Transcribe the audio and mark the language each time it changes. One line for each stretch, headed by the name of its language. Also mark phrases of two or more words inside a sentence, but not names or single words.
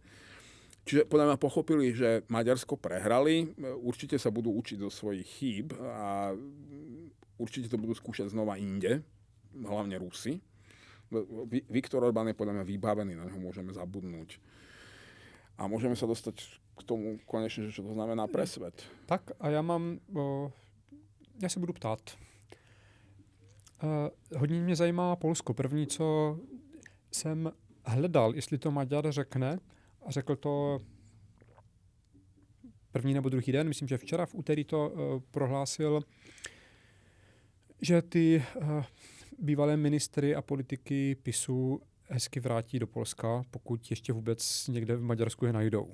Slovak: Čiže podľa mňa pochopili, že Maďarsko prehrali, určite sa budú učiť zo svojich chýb a určite to budú skúšať znova inde, hlavne Rusi. Viktor Orbán je podľa mňa vybavený, na neho môžeme zabudnúť. A môžeme sa dostať k tomu konečne, že čo to znamená pre svet.
Czech: Tak a já se budu ptát. Hodně mě zajímá Polsko. První, co jsem hledal, jestli to Maďar řekne, a řekl to první nebo druhý den, myslím, že včera v úterý to prohlásil, že ty bývalé ministry a politiky PiSu hezky vrátí do Polska, pokud ještě vůbec někde v Maďarsku je najdou.